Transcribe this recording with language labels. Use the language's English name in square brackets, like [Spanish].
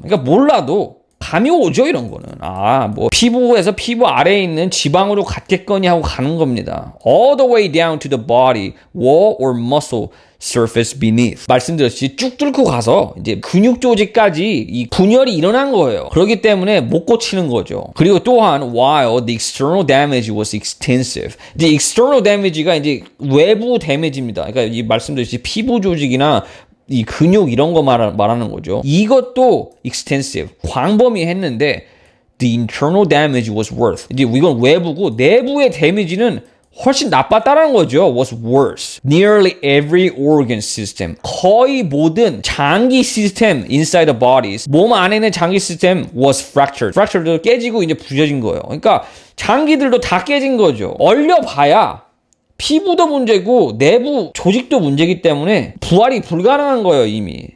[Korean] 그러니까 몰라도 감이 오죠, 이런 거는. 뭐 피부에서 피부 아래에 있는 지방으로 갔겠거니 하고 가는 겁니다. [English] All the way down to the body, wall or muscle surface beneath. [Korean] 말씀드렸듯이 쭉 뚫고 가서 이제 근육 조직까지 이 분열이 일어난 거예요. 그렇기 때문에 못 고치는 거죠. [English] 그리고 또한 while the external damage was extensive. [Korean] 이제 external damage가 이제 외부 데미지입니다. 그러니까 이 말씀드렸듯이 피부 조직이나 이 근육 이런 거 말하는 거죠. 이것도 extensive, 광범위했는데 [English] the internal damage was worth. [Korean] 이제 이건 외부고 내부의 데미지는 훨씬 나빴다라는 거죠. [English] was worse. Nearly every organ system. [Korean] 거의 모든 장기 시스템 [English] inside the bodies. [Korean] 몸 안에 있는 장기 시스템 [English] was fractured. [Korean] fractured도 깨지고 이제 부서진 거예요. 그러니까 장기들도 다 깨진 거죠. 얼려봐야 피부도 문제고 내부 조직도 문제이기 때문에 부활이 불가능한 거예요, 이미.